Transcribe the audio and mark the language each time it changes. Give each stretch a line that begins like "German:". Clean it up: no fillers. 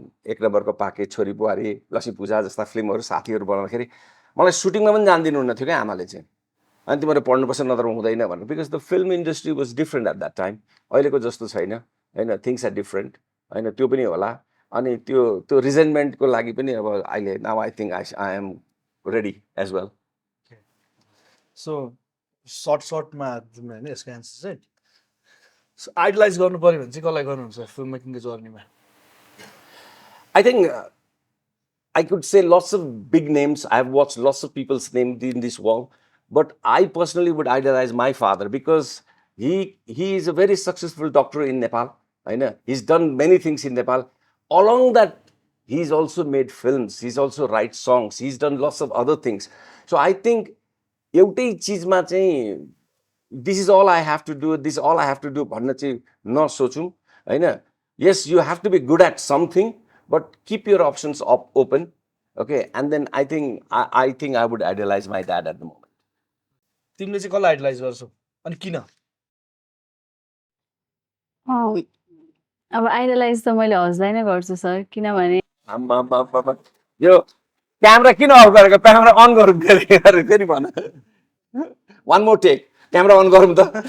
Nepali: 1 नम्बरको पाके छोरी बुहारी लक्ष्मी पूजा जस्ता फिल्महरू साथीहरू बनाउँदाखेरि मलाई सुटिङमा पनि जान दिनुहुन्न थियो क्या आमाले चाहिँ अनि तिमीहरू पढ्नुपर्छ नत्र हुँदैन भनेर
English: because the film industry was different at that time
Nepali: अहिलेको जस्तो छैन होइन
English: things are different
Nepali: होइन त्यो पनि होला अनि त्यो रिजेन्टमेन्टको लागि पनि अब अहिले
English: now I think I am ready as well so
Nepali: सर्टमा होइन यसको एन्सर चाहिँ आइडलाइज गर्नु पऱ्यो भने चाहिँ कसलाई गर्नुहुन्छ film मेकिङको जर्नीमा?
English: I think I could say lots of big names. I've watched lots of people's names in this wall, but I personally would idolize my father because he is a very successful doctor in Nepal. I know he's done many things in Nepal. Along that, he's also made films. He's also write songs. He's done lots of other things. So I think
Nepali: एउटै चिजमा चाहिँ
English: this is all I have to do. This is all I have to do.
Nepali: भन्न चाहिँ नसोचौँ होइन.
English: Yes, you have to be good at something, but keep your options open. Okay, and then I think I would idolize my dad at the moment.
Nepali: तिमीले चाहिँ कसलाई idolise गर्छौ अनि किन? अब आइडलाइज त मैले हस्बैन्ड नै गर्छु सर, किनभने आम्मामामामा। यो क्यामेरा किन अफ गरेको? क्यामेरा अन गरौँ फेरि भन।
English: one more take,
Nepali: camera on गरौँ त।